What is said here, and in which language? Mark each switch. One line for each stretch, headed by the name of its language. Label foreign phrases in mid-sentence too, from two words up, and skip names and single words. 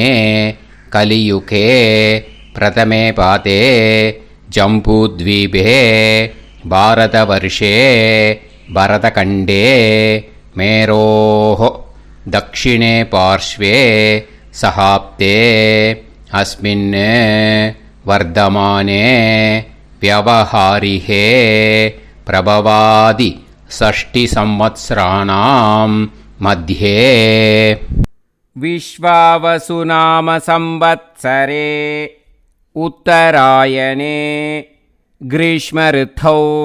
Sanskrit: कलियुगे प्रथमे पादे जम्बूद्वीपे भारतवर्षे भरतखण्डे मेरोः दक्षिणे पार्श्वे शकाब्दे अस्मिन् वर्तमाने व्यवहारिहे प्रभवादि 6 संवत्सराणां मध्ये विश्वावसुनाम संवत्सरे उत्तरायणे ग्रीष्मऋतौ